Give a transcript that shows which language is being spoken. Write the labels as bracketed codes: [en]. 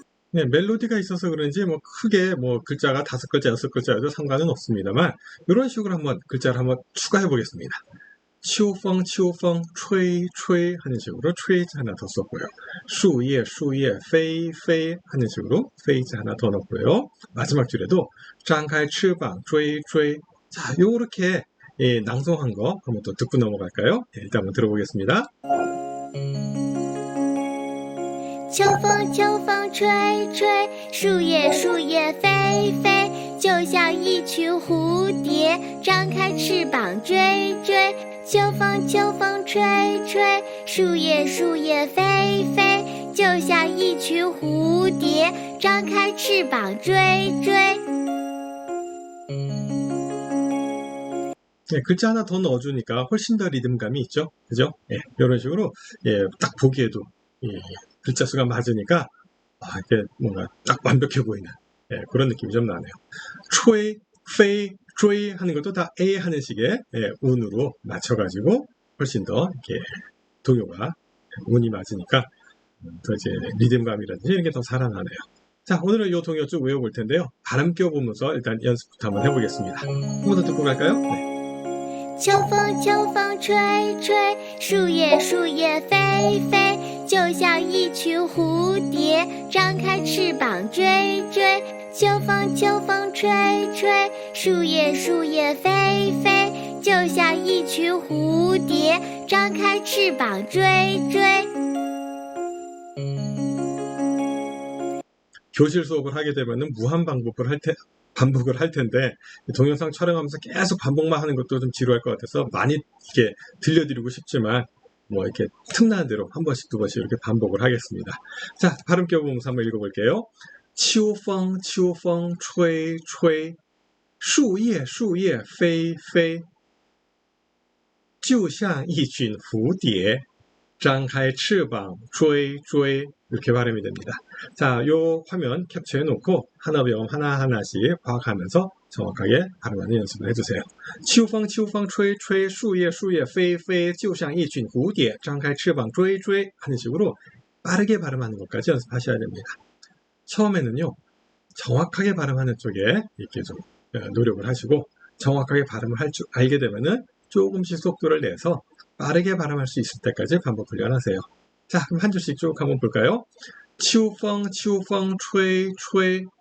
[ko] 네, 멜로디가 있어서 그런지 뭐 크게 뭐 글자가 5글자, 6글자여도 상관은 없습니다만, 이런 식으로 한번 글자를 한번 추가해 보겠습니다. [zh] 秋风秋风吹吹 [ko] 하는 식으로吹자 하나 더 썼고요. [zh] 树叶树叶飞飞 [ko] 하는 식으로 飞자 하나 더 넣고요. 마지막 줄에도 [zh] 张开翅膀追追. [ko] 자, 요렇게 낭송한 거 한번 또 듣고 넘어갈까요? 네, 일단 한번 들어보겠습니다. [zh] 秋风秋风吹吹，树叶树叶飞飞，就像一群蝴蝶张开翅膀追追。秋风秋风吹吹，树叶树叶飞飞，就像一群蝴蝶张开翅膀追追。 [ko] 네, 글자 하나 더 넣어주니까 훨씬 더 리듬감이 있죠? 그죠? 예, 이런 식으로, 딱 보기에도, 글자 수가 맞으니까, 이게 뭔가 딱 완벽해 보이는, 그런 느낌이 좀 나네요. 초이, 페이, 조이 하는 것도 다 A 하는 식의, 운으로 맞춰가지고, 훨씬 더, 이렇게, 동요가, 운이 맞으니까, 더 이제 리듬감이라든지 이런 게 더 살아나네요. 자, 오늘은 이 동요 쭉 외워볼 텐데요. 발음 껴보면서 일단 연습부터 한번 해보겠습니다. 한 번 더 듣고 갈까요? 네. [zh] 秋风秋风吹吹，树叶树叶飞飞，就像一群蝴蝶张开翅膀追追。秋风秋风吹吹，树叶树叶飞飞，就像一群蝴蝶张开翅膀追追。 [ko] 교실 수업을 하게 되면은 무한 반복을 할 텐데, 동영상 촬영하면서 계속 반복만 하는 것도 좀 지루할 것 같아서 많이 이렇게 들려드리고 싶지만, 뭐 이렇게 틈나는 대로 한 번씩 두 번씩 이렇게 반복을 하겠습니다. 자, 발음 껴보면서 한번 읽어볼게요. [zh] 秋风秋风吹吹，树叶树叶飞飞，就像一群蝴蝶张开翅膀追追. [ko] 이렇게 발음이 됩니다. 자, 요 화면 캡처해 놓고 하나배움 하나하나씩 파악하면서 정확하게 발음하는 연습을 해주세요. [zh] 秋风秋风吹吹，树叶树叶飞飞，就像一群蝴蝶张开翅膀追追 [ko] 하는 식으로 빠르게 발음하는 것까지 연습하셔야 됩니다. 처음에는요, 정확하게 발음하는 쪽에 이렇게 좀 노력을 하시고, 정확하게 발음을 할 줄 알게 되면은 조금씩 속도를 내서 빠르게 발음할 수 있을 때까지 반복 훈련하세요. 자, 그럼 한 줄씩 쭉 한번 볼까요? 치우펑, 치우펑, [zh] 吹, 吹.